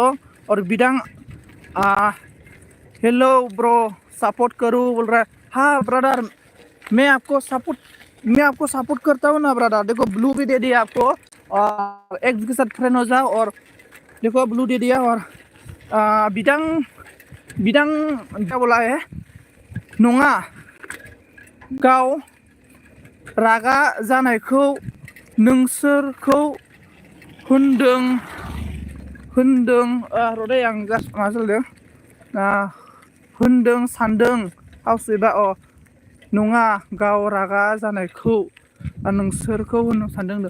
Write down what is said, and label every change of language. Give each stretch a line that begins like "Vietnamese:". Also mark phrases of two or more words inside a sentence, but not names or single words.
Hindi: और बिडांग हेलो ब्रो सपोर्ट करूँ बोल रहा है। हाँ ब्रदर, मैं आपको सपोर्ट करता हूँ ना ब्रदर। देखो ब्लू भी दे दिया आपको, और एक के साथ फ्रेंड हो जाओ। और देखो ब्लू दे दिया। और बिदांग क्या बोला है,
Bodo: नङा गाव रागा जानायखौ नोंसोरखौ होनदों रदै आं जास्ट मा जादों होनदों सानदों हाउसवेबा नङा गाव रागा जानायखौ नोंसोरखौ होनदों सानदों।